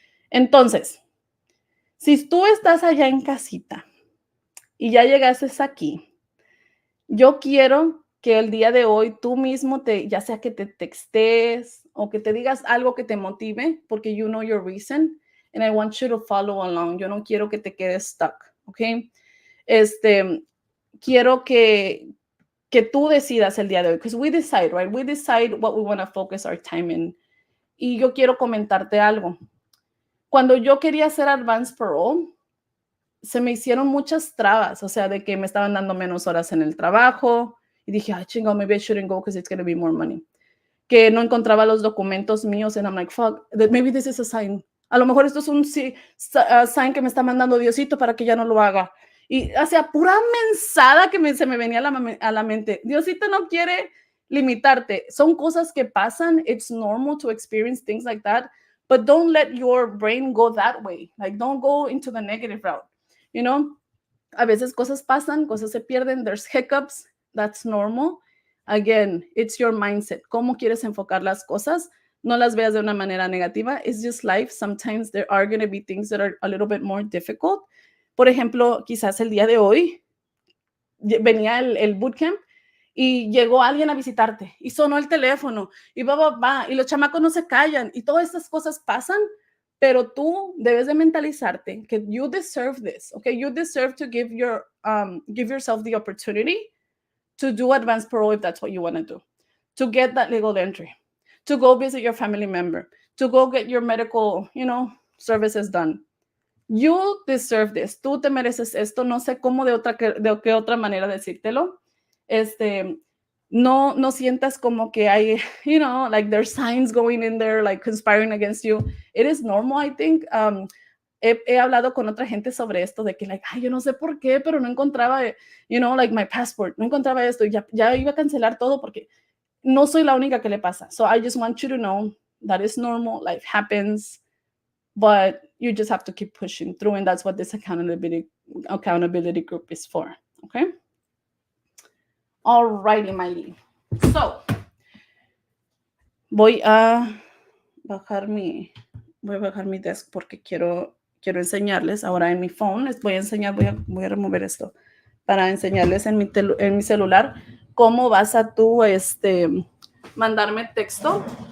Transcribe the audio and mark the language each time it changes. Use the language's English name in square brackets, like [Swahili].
[Spanish] Entonces, si tú estás allá en casita y ya llegaste aquí, yo quiero que el día de hoy tú mismo ya sea que te textes o que te digas algo que te motive, porque [English] you know your reason, and I want you to follow along. [Spanish] Yo no quiero que te quedes stuck, ¿ok? Quiero que tú decidas el día de hoy, [English] because we decide, right? We decide what we want to focus our time in. [Spanish] Y yo quiero comentarte algo. Cuando yo quería hacer Advance Parole, se me hicieron muchas trabas, o sea, de que me estaban dando menos horas en el trabajo, y dije, ay, chingo, [English] maybe I shouldn't go because it's going to be more money. [Spanish] Que no encontraba los documentos míos, [English] and I'm like, fuck, maybe this is a sign. [Spanish] A lo mejor esto es un sign que me está mandando Diosito para que ya no lo haga. Y, o sea, pura mensada que se me venía a la mente. Diosito no quiere limitarte. Son cosas que pasan. [English] It's normal to experience things like that. But don't let your brain go that way. Like, don't go into the negative route. You know, [Spanish] a veces cosas pasan, cosas se pierden. [English] There's hiccups. That's normal. Again, it's your mindset. [Spanish] ¿Cómo quieres enfocar las cosas? No las veas de una manera negativa. [English] It's just life. Sometimes there are going to be things that are a little bit more difficult. [Spanish] Por ejemplo, quizás el día de hoy venía el bootcamp y llegó alguien a visitarte y sonó el teléfono y y los chamacos no se callan y todas estas cosas pasan, pero tú debes de mentalizarte que [English] you deserve this, okay? You deserve to give yourself the opportunity to do advance parole if that's what you want to do, to get that legal entry, to go visit your family member, to go get your medical, services done. You deserve this. [Spanish] Tú te mereces esto. No sé cómo de qué otra manera decírtelo. No sientas como que hay, [English] like there's signs going in there, like conspiring against you. It is normal, I think. [Spanish] He hablado con otra gente sobre esto, de que, like, yo no sé por qué, pero no encontraba, [English] like my passport, [Spanish] no encontraba esto, y ya iba a cancelar todo porque no soy la única que le pasa. [English] So I just want you to know that is normal, life happens, but you just have to keep pushing through, and that's what this accountability group is for, okay? Alrighty, Miley. [Spanish] So, voy a bajar mi desk porque quiero enseñarles ahora en mi phone. Les voy a enseñar, voy a remover esto para enseñarles en mi celular cómo vas a tú mandarme texto.